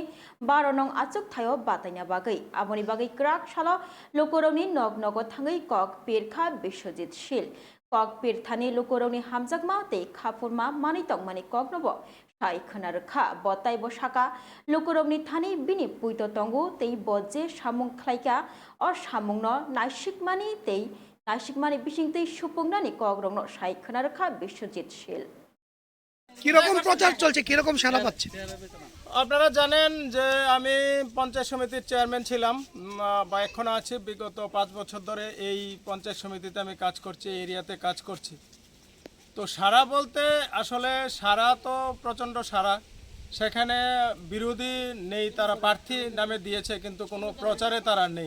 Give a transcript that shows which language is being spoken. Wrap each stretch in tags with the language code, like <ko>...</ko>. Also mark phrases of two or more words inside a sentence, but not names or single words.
<trp>12 nong achuk thayo batanya bagai amoni bagai krak shala lokoroni nog nogo thangai kok Pirkha Bishojit Shil Kok Pirthani Lukoroni Hamjakma te Khapurma Manitong Mani Koknobo Shai Khanarkha Botai Boshaka Lukoroni Thani Bini Puito Tongu te Bodje Shamung Klaika or Shamungno Naishikmani te Naishikmani Bishing te Shupungnani Kogrongno Shai Khanarkha Bishojit Shil</trp> <bn>কিরকম প্রচার চলছে, কিরকম সাড়া পাচ্ছে? আপনারা জানেন যে আমি পঞ্চায়েত সমিতির চেয়ারম্যান ছিলাম বা এখনও আছি। বিগত 5 বছর ধরে এই পঞ্চায়েত সমিতিতে আমি কাজ করছি, এই এরিয়াতে কাজ করছি। তো সারা বলতে আসলে সারা তো প্রচণ্ড সারা, সেখানে বিরোধী নেই, তারা প্রার্থী নামে দিয়েছে কিন্তু কোনো প্রচারে তারা নেই।</bn>